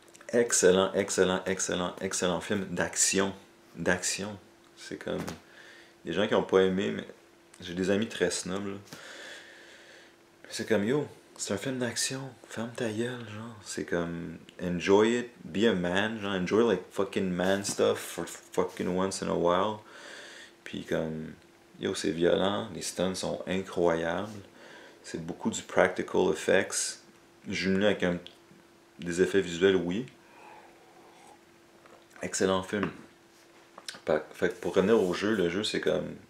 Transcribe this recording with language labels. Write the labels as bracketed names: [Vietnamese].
[French] Excellent, excellent, excellent, excellent film d'action. D'action. C'est comme. Il y a des gens qui n'ont pas aimé, mais j'ai des amis très snobs. Là. C'est comme yo, c'est un film d'action. Ferme ta gueule, genre. C'est comme. [English] Enjoy it, be a man, [French] genre. [English] Enjoy like fucking man stuff for fucking once in a while. [French] Puis comme. Yo, c'est violent, les stunts sont incroyables. C'est beaucoup du practical effects. Jumelé avec des effets visuels, oui. Excellent film. Fait que pour revenir au jeu, le jeu c'est comme.